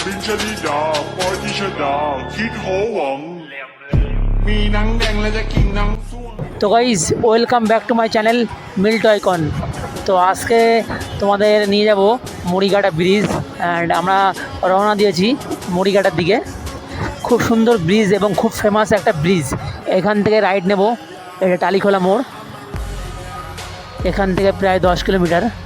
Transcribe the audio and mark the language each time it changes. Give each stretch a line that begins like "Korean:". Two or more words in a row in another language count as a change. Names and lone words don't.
English: ชลิดาปอยที่ชดาคิดโหวังมีหนังแดงและจะกินหนังส้วง so guys welcome back to my channel Milt Icon.
Bangla: তো আজকে তোমাদের নিয়ে যাব মুড়িঘাটা ব্রিজ অ্যান্ড আমরা রওনা দিয়েছি মুড়িঘাটার দিকে। খুব সুন্দর ব্রিজ এবং খুব ফেমাস একটা ব্রিজ। এখান থেকে রাইড নেব, এটা টালিখোলা মোড়, এখান থেকে প্রায় 10 কিলোমিটার।